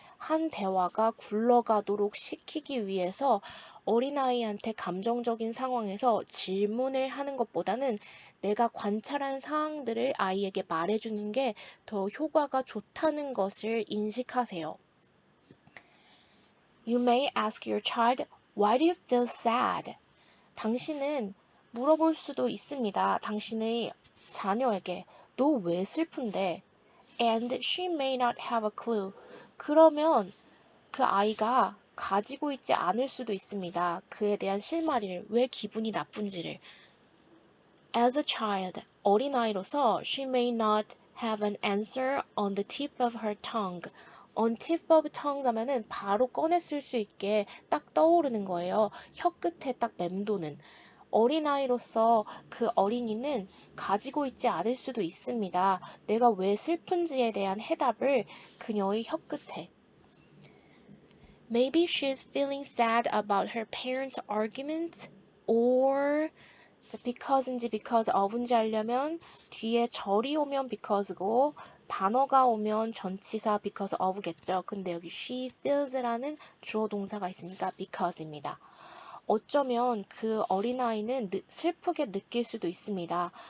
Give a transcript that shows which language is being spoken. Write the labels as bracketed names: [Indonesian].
[Korean] 한 대화가 굴러가도록 시키기 위해서 어린아이한테 감정적인 상황에서 질문을 하는 것보다는 내가 관찰한 사항들을 아이에게 말해주는 게 더 효과가 좋다는 것을 인식하세요. [English] You may ask your child, why do you feel sad? [Korean] 당신은 물어볼 수도 있습니다. 당신의 자녀에게 너 왜 슬픈데? [English] And she may not have a clue. [Korean] 그러면 그 아이가 가지고 있지 않을 수도 있습니다. 그에 대한 실마리를, 왜 기분이 나쁜지를. [English] As a child, 어린아이로서 she may not have an answer on the tip of her tongue. on tip of tongue [Korean] 하면은 바로 꺼냈을 수 있게 딱 떠오르는 거예요. 혀 끝에 딱 맴도는. 어린아이로서 그 어린이는 가지고 있지 않을 수도 있습니다. 내가 왜 슬픈지에 대한 해답을 그녀의 혀 끝에. [English] Maybe she's feeling sad about her parents' arguments, or [Korean] because인지 because of인지 알려면 뒤에 절이 오면 because고 단어가 오면 전치사 because of겠죠. 근데 여기 she feels라는 주어 동사가 있으니까 because입니다. 어쩌면 그 어린아이는 슬프게 느낄 수도 있습니다.